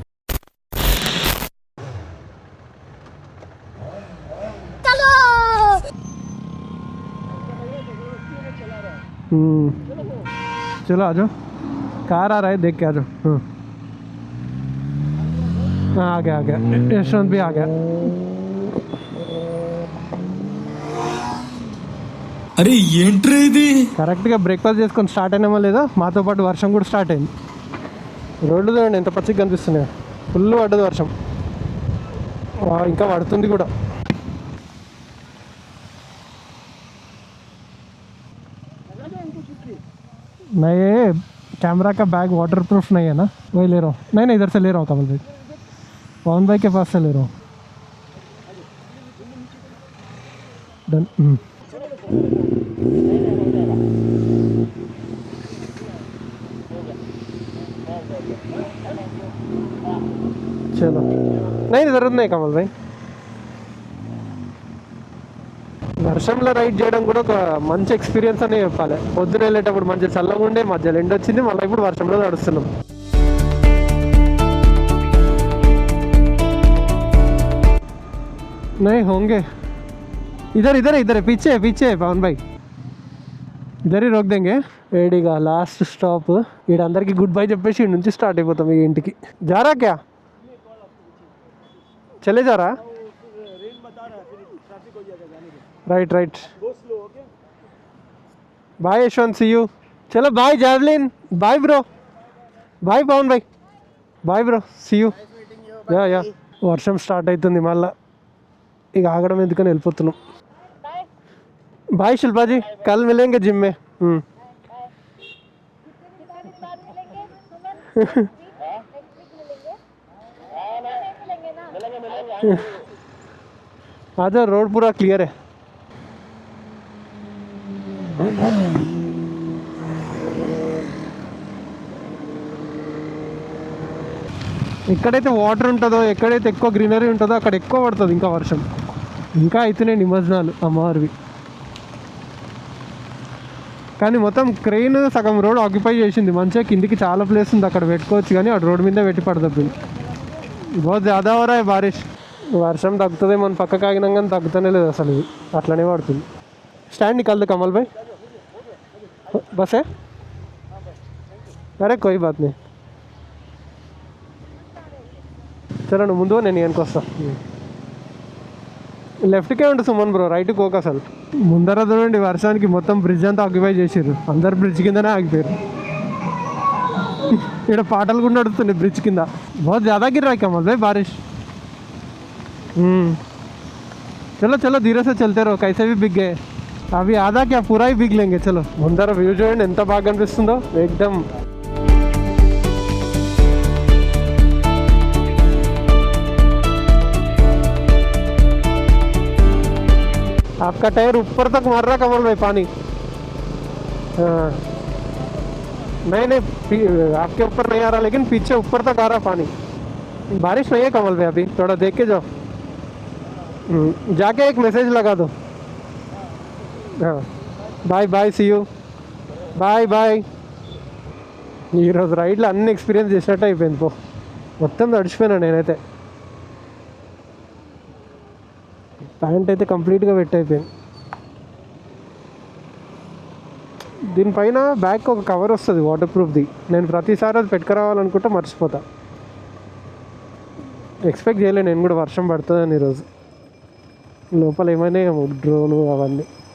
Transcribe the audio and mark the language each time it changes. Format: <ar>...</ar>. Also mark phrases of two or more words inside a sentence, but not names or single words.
<hi>चलो आ जाओ, कार आ रहा है, देख के आ जाओ. हाँ आ गया रेस्टोरेंट भी आ गया.</hi> <te>అరే ఏంట్రా ఇది? కరెక్ట్గా బ్రేక్ఫాస్ట్ చేసుకొని స్టార్ట్ అయినామో లేదా, మాతో పాటు వర్షం కూడా స్టార్ట్ అయింది. రోడ్లు చూడండి ఎంత పచ్చిగా కనిపిస్తున్నాయి, ఫుల్ పడ్డది వర్షం, ఇంకా పడుతుంది కూడా.</te> <hi>मैं ये कैमरा का बैग</hi> <en>water proof</en> <hi>नहीं है ना, वही ले रहा हूँ. नहीं इधर से ले रहा हूँ, कमल भाई पवन भाई के पास से ले रहा हूँ. डन. चलो नहीं जरूरत नहीं कमल भाई.</hi> <te>వర్షంలో రైడ్ చేయడం కూడా ఒక మంచి ఎక్స్పీరియన్స్ అనే చెప్పాలి. పొద్దున వెళ్ళేటప్పుడు మంచి చల్లగా ఉండే, మధ్యలో ఎండ వచ్చింది, మళ్ళీ ఇప్పుడు వర్షంలో నడుస్తున్నాం.</te> <hi>नहीं होंगे इधर इधर इधर पीछे पीछे पवन भाई, इधर ही रोक देंगे.</hi> <te>ఏడిగా</te> <en>last stop.</en> <te>వీడందరికీ</te> <en>good bye</en> <te>చెప్పేసి ఈ నుంచి స్టార్ట్ అయిపోతాం ఈ ఇంటికి.</te> <hi>ज़रा क्या चले ज़रा. रेन बता रहा है, फिर ट्रैफिक हो जाएगा जाने के.</hi> <en>right right bye Yashwant see you चलो bye Javelin bye bro bye Pavan bye bye bro see you ya</en> <te>వర్షం స్టార్ట్ అవుతుంది మళ్ళా ఇక ఆగడం ఎందుకని వెళ్ళిపోతున్నాం బాయ్ శిల్పాజీ</te> <hi>कल मिलेंगे जिम में आज रोड पूरा क्लियर है</hi> <te>ఎక్కడైతే వాటర్ ఉంటుందో ఎక్కడైతే ఎక్కువ గ్రీనరీ ఉంటుందో అక్కడ ఎక్కువ పడుతుంది ఇంకా వర్షం ఇంకా అయితేనే నిమజ్జనాలు అమ్మవారివి కానీ మొత్తం క్రెయిన్ సగం రోడ్ ఆక్యుపై చేసింది మంచిగా కిందికి చాలా ప్లేస్ ఉంది అక్కడ పెట్టుకోవచ్చు కానీ ఆ రోడ్ మీద పెట్టి పడుతుంది</te> <hi>बहुत ज़्यादा हो रहा है बारिश</hi> <te>వర్షం తగ్గుతుంది మన పక్కకు ఆగినాం కానీ తగ్గుతూనే లేదు అసలు ఇది అట్లనే పడుతుంది</te> <hi>स्टैंड निकाल दो कमल भाई बस है अरे कोई बात नहीं</hi> <te>చలో నువ్వు ముందు నేను వెనక్కి వస్తా లెఫ్ట్కే ఉంటుంది సుమన్ బ్రో రైట్కి పోక అసలు ముందర చూడండి వర్షానికి మొత్తం బ్రిడ్జ్ అంతా ఆక్యుపై చేసారు అందరు బ్రిడ్జ్ కిందనే ఆగిపోయారు ఇక్కడ పాటలు కూడా నడుస్తున్నాయి బ్రిడ్జ్ కింద</te> <hi>बहुत ज़्यादा गिर रहा है कमल भाई बारिश चलो चलो धीरे से चलते रहो कैसे भी बिग गए अभी आधा क्या पूरा ही बिग लेंगे चलो</hi> <te>ముందర వ్యూ చూడండి ఎంత బాగా అనిపిస్తుందో एकदम</te> <hi>आपका टायर ऊपर तक मार रहा कमल भाई पानी हाँ नहीं आपके ऊपर नहीं आ रहा लेकिन पीछे ऊपर तक आ रहा पानी बारिश नहीं है कमल भाई अभी थोड़ा देख के जाओ जाके एक मैसेज लगा दो हाँ</hi> <en>bye bye see you</en> <te>బాయ్ బాయ్ ఈరోజు రైడ్లో అన్ని ఎక్స్పీరియన్స్ చేసినట్టు అయిపోయింది పో మొత్తం తడిచిపోయినా నేనైతే ప్యాంట్ అయితే కంప్లీట్గా వెట్ అయిపోయింది దీనిపైన బ్యాక్ ఒక కవర్ వస్తుంది వాటర్ ప్రూఫ్ది నేను ప్రతిసారి అది పెట్టుకురావాలనుకుంటే మర్చిపోతా ఎక్స్పెక్ట్ చేయలే నేను కూడా వర్షం పడుతుందని ఈరోజు లోపల ఏమైనా డ్రోను అవన్నీ</te>